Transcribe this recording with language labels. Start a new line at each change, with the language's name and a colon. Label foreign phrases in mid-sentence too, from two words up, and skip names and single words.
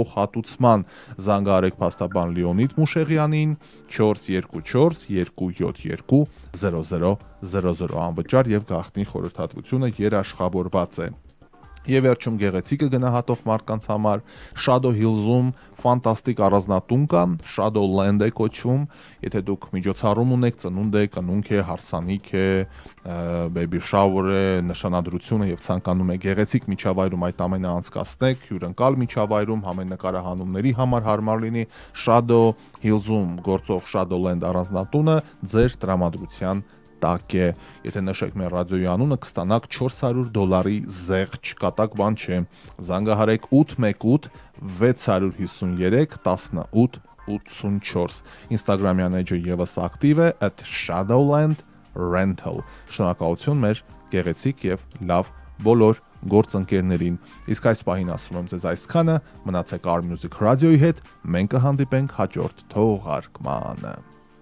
Armenian: փոխհատուցման, զանգահարեք փաստաբան Լեոնիդ Մուշեղյանին 424 277 052 0000 անվճար եւ գաղտնի խորհրդատվությունը երաշխավորված է։ Եվ վերջում գեղեցիկը գնահատող մարդկանց համար Shadow Hills-ում ֆանտաստիկ առանձնատուն կա, Shadowland է կոչվում, եթե դուք միջոցառում ունեք, ծնունդ է, կնունք է, հարսանիք է,
English: baby shower
Armenian: է, նշանադրությունը եւ ցանկանում եք գեղեցիկ միջավայրում այդ ամենը անցկացնեք, հյուրընկալ միջավայրում համեն նկարահանումների համար հարմար լինի, Shadow Hills-ում գործող Shadowland առանձնատունը ձեր տրամադրության տակ է, եթե նշեք մեր ռադիոյի անունը կստանաք $400 զեղչ, կատակ բան չէ, զանգահարեք 818 653 1884, Instagram-յան էջը եւս ակտիվ է @Shadowland_Rental, շնորհակալություն մեր գեղեցիկ եւ լավ բոլոր գործընկերներին, իսկ այս պահին ասում եմ ձեզ այսքանը, մնացեք Our Music Radio-ի հետ, մենք կհանդիպենք հաջորդ թողարկմանը։